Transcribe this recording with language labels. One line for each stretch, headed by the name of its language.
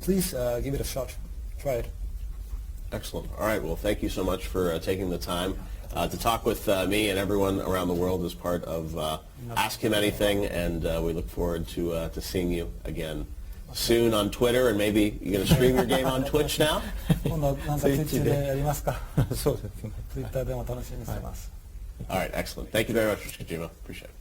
English: Please give it a shot. Try it. Excellent. All right. Well, thank you so much for taking the time to talk with me and everyone around the world as part of Ask Him Anything, and we look forward to seeing you again soon on Twitter, and maybe you're going to stream your game on Twitch now?
Japanese: 今度なんか Twitch でやりますか？そうですね。 Twitter でも楽しみにしてます。
English: All right. Excellent. Thank you very much, Mr. Kojima. Appreciate it.